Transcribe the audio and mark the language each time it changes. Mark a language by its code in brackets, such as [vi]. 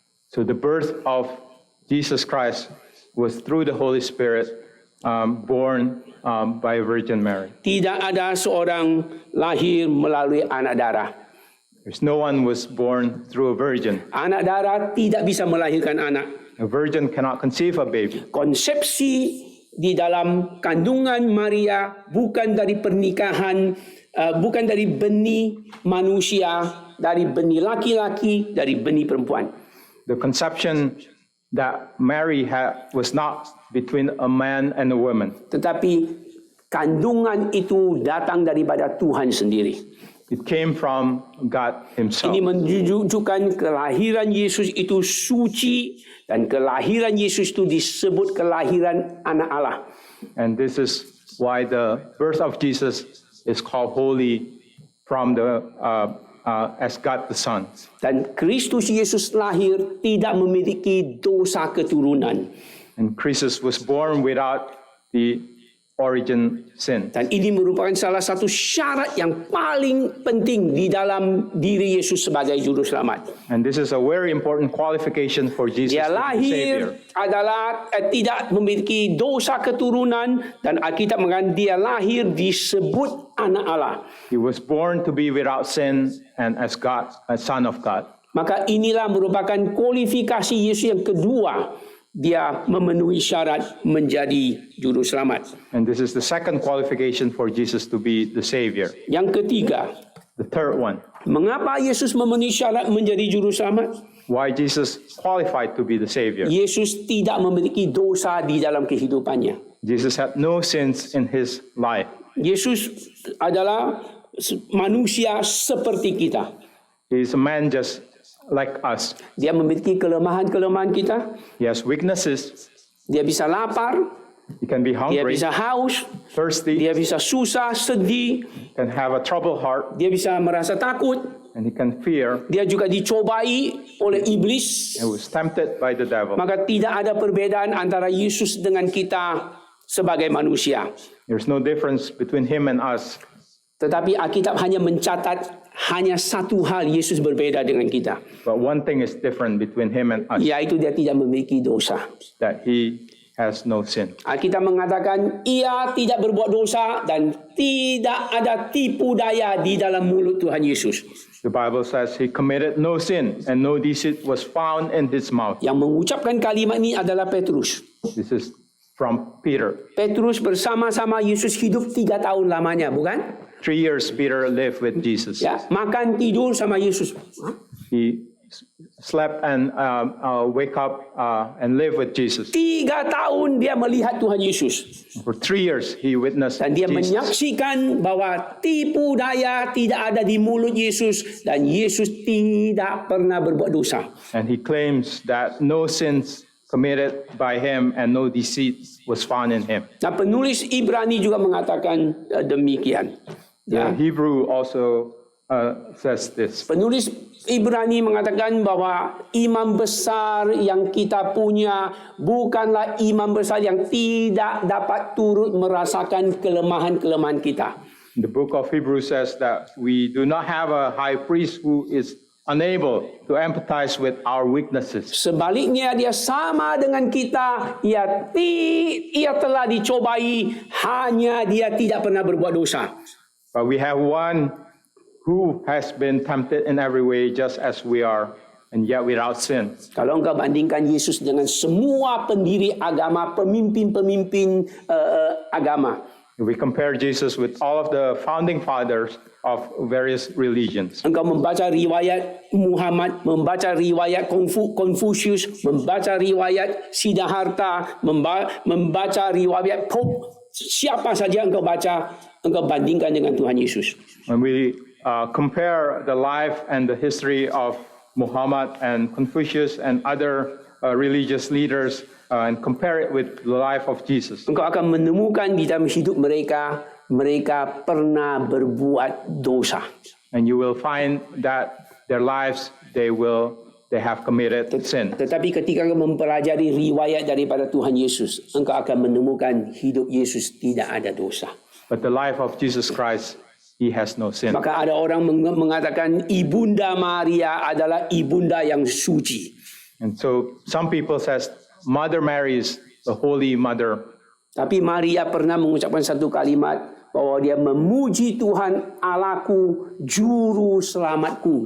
[en] So the birth of Jesus Christ was through the Holy Spirit, born by Virgin Mary. [id] Tidak ada seorang lahir melalui anak darah. [en] There's no one was born through a virgin. [id] Anak darah tidak bisa melahirkan anak. [en] A virgin cannot conceive a baby. [id] Konsepsi di dalam kandungan Maria bukan dari pernikahan, bukan dari benih manusia, dari benih laki-laki, dari benih perempuan. [en] The conception that Mary had was not between a man and a woman. [id] Tetapi kandungan itu datang daripada Tuhan sendiri. [en] It came from God himself. [id] Ini menunjukkan kelahiran Yesus itu suci dan kelahiran Yesus itu disebut kelahiran anak Allah. [en] And this is why the birth of Jesus is called holy from the as God the Son. [id] Dan Kristus Yesus lahir tidak memiliki dosa keturunan. [en] And Christus was born without the origin sin. [id] Dan ini merupakan salah satu syarat yang paling penting di dalam diri Yesus sebagai juru selamat. [en] And this is a very important qualification for Jesus [id] Dia [en] to be the Savior. [id] lahir adalah tidak memiliki dosa keturunan, dan Alkitab mengatakan dia lahir disebut anak Allah. [en] He was born to be without sin and as God, a son of God. [id] Maka inilah merupakan kualifikasi Yesus yang kedua. Dia memenuhi syarat menjadi juru selamat. [en] And this is the second qualification for Jesus to be the Savior. [id] Yang ketiga, [en] The third one, [id] mengapa Yesus memenuhi syarat menjadi juru selamat? [en] why Jesus qualified to be the Savior. [id] Yesus tidak memiliki dosa di dalam kehidupannya. [en] Jesus had no sins in his life. [id] Yesus adalah manusia seperti kita. [en] He is a man just like us. [id] Dia memiliki kelemahan-kelemahan kita. [en] He has weaknesses. [id] Dia bisa lapar, [en] He can be [id] dia [en] hungry, [id] bisa haus, [en] thirsty, [id] dia bisa susah, sedih, [en] can have a troubled heart, [id] dia bisa merasa takut. [en] and he can fear. [id] Dia juga dicobai oleh iblis. [en] He was tempted by the devil. [id] Maka tidak ada perbedaan antara Yesus dengan kita sebagai manusia. [en] There's no difference between him and us. [id] Tetapi Alkitab hanya mencatat hanya satu hal Yesus berbeda dengan kita, [en] But one thing is different between him and us, [id] yaitu dia tidak memiliki dosa. [en] that he has no sin. [id] Alkitab mengatakan ia tidak berbuat dosa dan tidak ada tipu daya di dalam mulut Tuhan Yesus. [en] The Bible says he committed no sin and no deceit was found in his mouth. [id] Yang mengucapkan kalimat ini adalah Petrus. [en] This is from Peter. [id] Petrus bersama-sama Yesus hidup 3 tahun lamanya, bukan? [en] 3 years Peter lived with Jesus. [id] Ya, makan tidur sama Yesus. [en] He slept and wake up and live with Jesus. [id] 3 tahun dia melihat Tuhan Yesus. [en] For 3 years, he witnessed [id] Dan dia [en] Jesus. [id] menyaksikan bahwa tipu daya tidak ada di mulut Yesus dan Yesus tidak pernah berbuat dosa. [en] And he claims that no sins committed by him and no deceit was found in him. [id] Nah, penulis Ibrani juga mengatakan demikian. [en] The Hebrew also says this. [id] Penulis Ibrani mengatakan bahwa imam besar yang kita punya bukanlah imam besar yang tidak dapat turut merasakan kelemahan-kelemahan kita. [en] The book of Hebrews says that we do not have a high priest who is unable to empathize with our weaknesses. [id] Sebaliknya dia sama dengan kita, ia telah dicobai, hanya dia tidak pernah berbuat dosa. [en] But we have one who has been tempted in every way just as we are, and yet without sin. [id] Kalau engkau bandingkan Yesus dengan semua pendiri agama, pemimpin-pemimpin agama, [en] If we compare Jesus with all of the founding fathers of various religions, [id] engkau membaca riwayat Muhammad, membaca riwayat Confucius, membaca riwayat Siddhartha, membaca riwayat Pope, siapa saja engkau baca, engkau bandingkan dengan Tuhan Yesus. [en] when we compare the life and the history of Muhammad and Confucius and other religious leaders and compare it with the life of Jesus, [id] Engkau akan menemukan di dalam hidup mereka pernah berbuat dosa. [en] and you will find that their lives they have committed sin. [id] Tetapi ketika engkau mempelajari riwayat daripada Tuhan Yesus, engkau akan menemukan hidup Yesus tidak ada dosa. [en] But the life of Jesus Christ, he has no sin. [id] Maka ada orang mengatakan Ibunda Maria adalah ibunda yang suci. [en] And so some people says Mother Mary is the Holy Mother. [id] Tapi Maria pernah mengucapkan satu kalimat bahwa dia memuji Tuhan Allahku, juru selamatku.